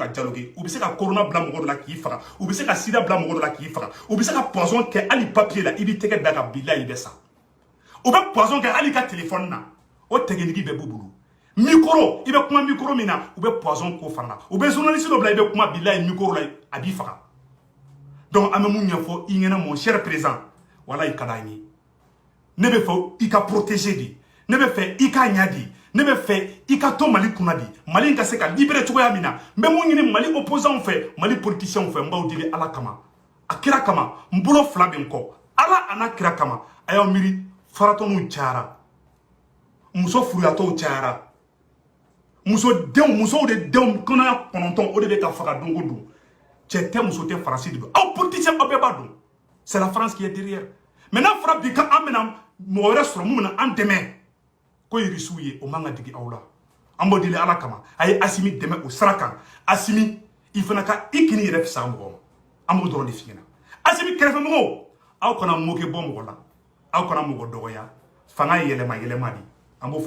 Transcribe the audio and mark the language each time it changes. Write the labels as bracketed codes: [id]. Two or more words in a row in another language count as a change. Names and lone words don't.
[bm] dialoguer u bɛ se ka corona bila mɔgɔ dɔ la k'i faga u bɛ se ka sida bila mɔgɔ dɔ la k'i faga u bɛ se ka poison kɛ hali papier la i b'i tɛgɛ da ka bilahi i bɛ sa u bɛ poison kɛ hali ka téléphone na o tɛgɛnigi bɛɛ b'u bolo micro i bɛ kuma micro min na u bɛ poison ko fana u bɛ journaliste dɔ bila i bɛ kuma bilahi micro la a b'i faga donc an bɛ mun ɲɛfɔ i ɲɛna [fr] mon cher président [bm] walahi ka d'an ye ne bɛ fɛ i ka protéger de ne bɛ fɛ i ka ɲa di ne bɛ fɛ i ka to Mali kunna di Mali ka se ka libérer cogoya min na n bɛ mun ɲini Mali opposants fɛ Mali politiciens fɛ n b'aw deli ala kama a kira kama n bolo fila bɛ n kɔ ala a n'a kira kama a y'aw miiri faratɔniw cayara muso furuyatɔw cayara musow de denw kɔnɔya 9 o de bɛ ka faga don o don cɛ tɛ muso tɛ Faransi de don aw politiciens aw bɛɛ b'a dɔn [fr] c'est la France qui est derrière mais [bm] n'a fɔra bi k'an bɛna mɔgɔ wɛrɛ sɔrɔ mun bɛna an dɛmɛ ko Irisuw ye o man ka digi aw la an b'o deli ala kama a ye Asimi dɛmɛ o sira kan Asimi i fana ka i kini yɛrɛ fisaya mɔgɔ ma an b'o dɔrɔn de f'i ɲɛna Asimi kɛrɛfɛmɔgɔw aw kana moke bɔ mɔgɔ la aw kana mɔgɔ dɔgɔya fanga ye yɛlɛma de an b'o fɔ